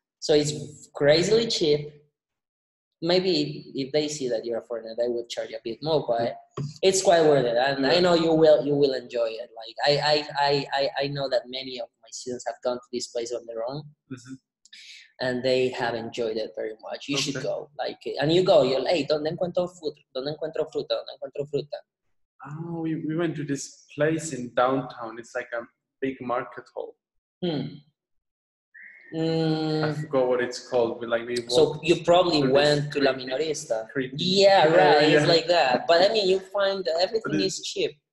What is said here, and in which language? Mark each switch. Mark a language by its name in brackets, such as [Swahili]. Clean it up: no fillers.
[English] So it's crazily cheap. Maybe if they see that you're a foreigner, they would charge a bit more, but it's quite worth it. And I know you will enjoy it. Like I know that many of my students have gone to this place on their own. And they have enjoyed it very much. You should go. And you go, you're like, hey, [Spanish] ¿dónde encuentro fruta? ¿Dónde encuentro fruta? ¿Dónde encuentro fruta? [English] Oh, we went to this place in downtown. It's like a big market hall. I forgot what it's called. So you probably went to La Minorista. Yeah, right. It's like that. But I mean, you find everything is cheap.